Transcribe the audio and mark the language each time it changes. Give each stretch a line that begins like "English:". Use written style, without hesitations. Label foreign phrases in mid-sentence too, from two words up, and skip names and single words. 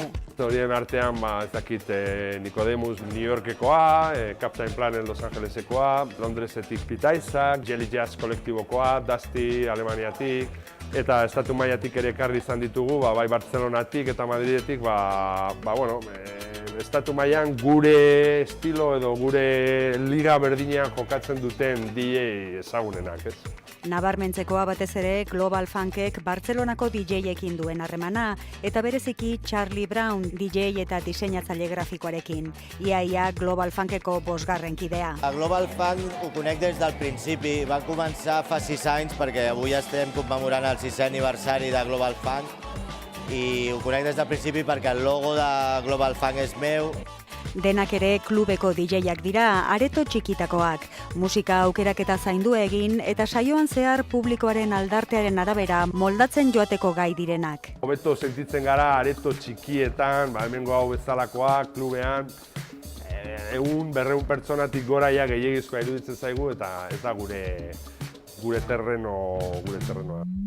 Basque: Horien artean, ez dakit, Nicodemus New Yorkekoa, Captain Planet Los Angelesekoa, Londresetik Pete Isaac, Jelly Jazz kolektibokoa, Dusty Alemaniatik, eta estatu mailatik ere ekarri izan ditugu, bai Bartzelonatik eta Madridetik, estatu mailan gure estilo edo gure liga berdinean jokatzen duten DJ ezagunenak, ez? Nabarmentzekoa batez ere Global Funkek Bartzelonako DJ-ekin duen harremana eta bereziki Charlie Brown DJ eta diseinatzaile grafikoarekin. Ia Global Funkeko 5. kidea.
Catalan: Global Funk ho conec des del principi. Van començar fa 6 anys perquè avui estem commemorant el 6è aniversari de Global Funk i ho conec des del principi perquè el logo de Global Funk és meu.
Basque: Denak ere klubeko DJ-ak dira, areto txikitakoak. Musika aukeraketa zaindu egin eta saioan zehar publikoaren aldartearen arabera moldatzen joateko gai direnak. Hobeto sentitzen gara areto txikietan, hemengo hau bezalakoak, klubean, 100-200 pertsonatik gora gehiegizkoa iruditzen zaigu eta ez da gure terrenoa.